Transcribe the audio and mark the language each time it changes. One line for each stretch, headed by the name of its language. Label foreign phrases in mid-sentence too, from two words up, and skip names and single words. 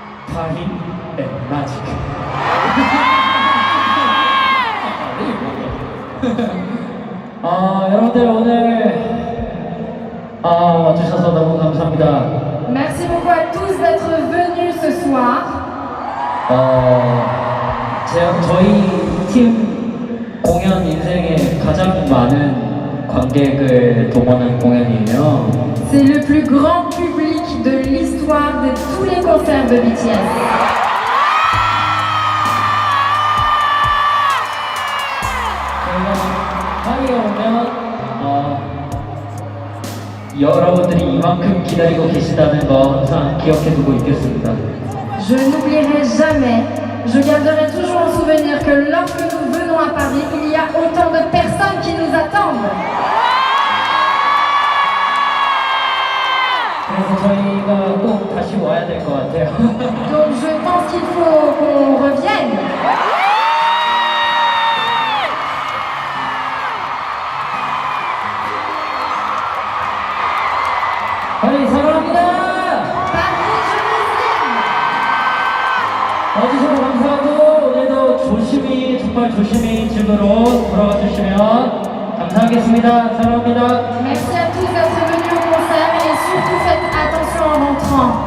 English: Paris and Magic.
Korean: 여러분들 오늘 와주셔서 너무 감사합니다.
French: Merci beaucoup à tous d'être venus ce soir.
Korean: 저희 팀 공연 인생에 가장 많은 관객을 동원한 공연이에요.
French: C'est le plus grand public de l'histoire de tous les concerts de BTS.
Korean: 저희가 파리에 오면 여러분들이 이만큼 기다리고 계시다는 거 항상 기억해두고 있겠습니다.
French: Je n'oublierai jamais, je garderai toujours en souvenir que lorsque nous venons à Paris, il y a autant de personnes qui nous attendent.
Korean: 그래서 저희가 꼭 다시 와야 될 것 같아요.
French: Donc je pense qu'il faut qu'on revienne.
Korean: 파리 사랑합니다.
French: Paris, je vous aime.
Korean: 와주셔서 감사하고 오늘도 정말 조심히 집으로 돌아가 주시면 감사하겠습니다. 사랑합니다.
French: Merci à tous d'être venus au concert et surtout faites attention en rentrant.